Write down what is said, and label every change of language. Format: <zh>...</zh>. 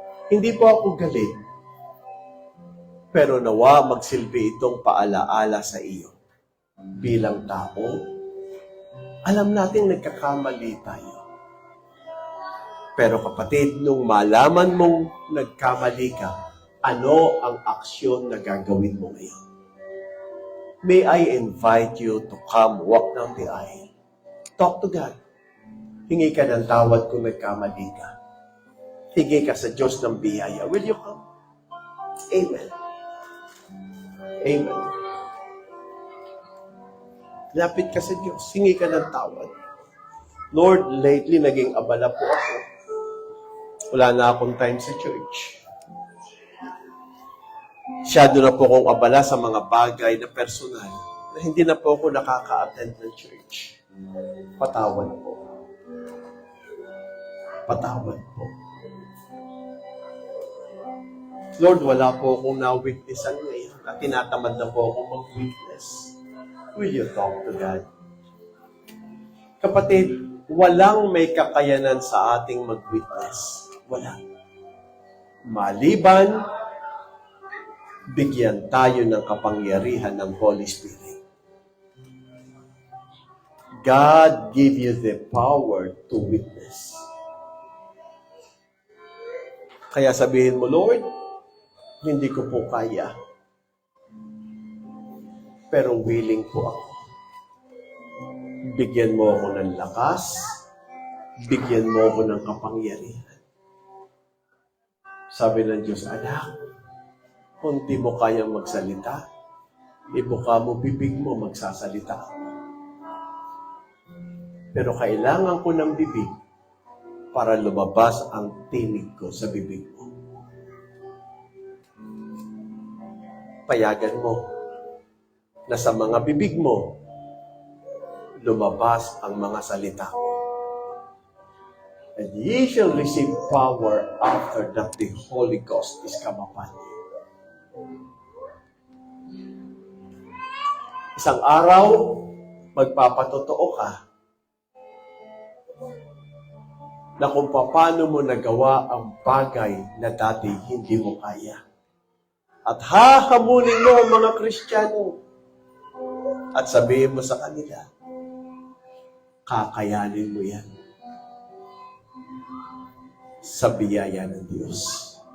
<tl>Hindi po ako galing, pero nawa magsilbi itong paalaala sa iyo. Bilang tao, alam nating nagkakamali tayo. Pero kapatid, nung malaman mong nagkamali ka, ano ang aksyon na gagawin mo ngayon?</tl> <en>May I invite you to come walk down the aisle. Talk to God.</en> <tl>Hingi ka ng tawad kung nagkamali ka. Hingi ka sa Diyos ng biyaya.</tl> <en>Will you come? Amen. Amen.</en> <tl>Lapit ka sa Diyos. Hingi ka ng tawad. Lord, lately naging abala po ako. Wala na akong time sa church. Masyado na po akong abala sa mga bagay na personal na hindi na po ako nakaka-attend ng church. Patawad po. Patawad po. Lord, wala po akong na-witnessan ngayon at tinatamad na po akong mag-witness.</tl> <en>Will you talk to God?</en> <tl>Kapatid, walang may kakayanan sa ating mag-witness. Wala. Maliban, bigyan tayo ng kapangyarihan ng Holy Spirit.</tl> <en>God give you the power to witness.</en> <tl>Kaya sabihin mo, Lord, hindi ko po kaya. Pero willing po ako. Bigyan mo ako ng lakas. Bigyan mo ako ng kapangyarihan. Sabi ng Diyos, anak, kung di mo kayang magsalita, ibuka mo bibig mo, magsasalita ako. Pero kailangan ko ng bibig para lumabas ang tinig ko sa bibig mo. Payagan mo na sa mga bibig mo, lumabas ang mga salita ko.</tl> <en>And ye shall receive power after that the Holy Ghost is come upon you.</en> <tl>Isang araw, magpapatotoo ka na kung paano mo nagawa ang bagay na dati hindi mo kaya. At hahamunin mo ang mga Kristiyano at sabihin mo sa kanila, kakayanin mo yan sa biyaya ng Diyos.</tl>